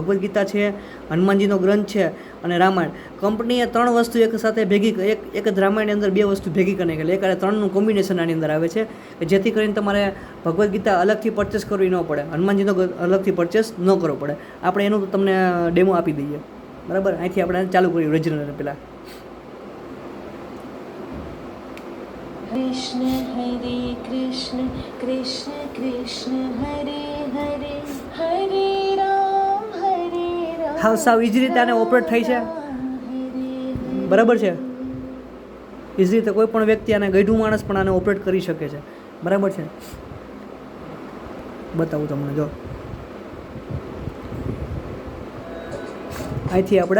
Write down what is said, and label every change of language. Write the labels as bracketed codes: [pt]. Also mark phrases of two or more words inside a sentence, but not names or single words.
[gu] ભગવદ્ ગીતા છે, હનુમાનજીનો ગ્રંથ છે અને રામાયણ. કંપનીએ 3 વસ્તુ એક સાથે ભેગી, એક જ રામાયણની અંદર 2 વસ્તુ ભેગી કરીને ગયેલી. એક 3નું કોમ્બિનેશન આની અંદર આવે છે કે જેથી કરીને તમારે ભગવદ્ ગીતા અલગથી પરચેસ કરવી ન પડે, હનુમાનજીનો અલગથી પરચેસ ન કરવો પડે. આપણે એનું તમને ડેમો આપી દઈએ. બરાબર, અહીંથી આપણે ચાલુ કરીએ ઓરિજિનલ પહેલાં. [sa] कृष्ण हरे कृष्ण कृष्ण कृष्ण हरे हरे हरे राम [gu] સાવ ઇઝી રીતે આને ઓપરેટ થાય છે. બરાબર છે. ઇઝી રીતે કોઈ પણ વ્યક્તિ આને ગઈઢું માણસ પણ આને ઓપરેટ કરી શકે છે. બરાબર છે. બતાવું તમને. જો અહીંથી આપણે